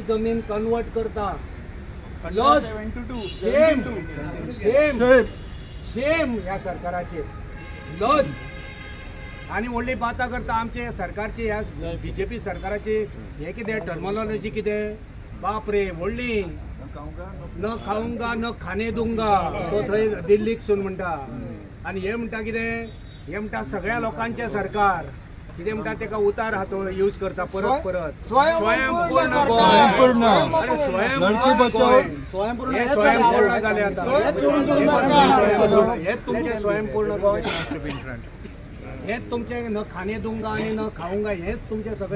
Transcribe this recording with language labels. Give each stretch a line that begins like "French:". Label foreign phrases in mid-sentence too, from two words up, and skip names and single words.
Konkani: जमीन कन्वर्ट करता लॉज
English: shame shame shame
Konkani: ह्या सरकाराचेर लॉज आनी व्हडली बाता करता आमचे सरकारची ह्या बीजेपी सरकाराची हे कितें टर्मिनॉलॉजी कितें बाप रे व्हडली
Hindi: न खाऊंगा न खाणे दूंगा
Konkani: तो थंय दिल्लीक सून म्हणटा आनी हे म्हणटा कितें हे म्हणटा सगळ्या लोकांचे सरकार कितें म्हणटा तेका उतार हा तो यूज करता परत परत स्वयंपूर्ण गोंय स्वयंपूर्ण जाले आतां हेच तुमचे स्वयंपूर्ण गोंय हेच तुमचे
Hindi: न खाणे दूंगा
Konkani: आणि
Hindi: न खाऊंगा
Konkani: हेच तुमचे सगळे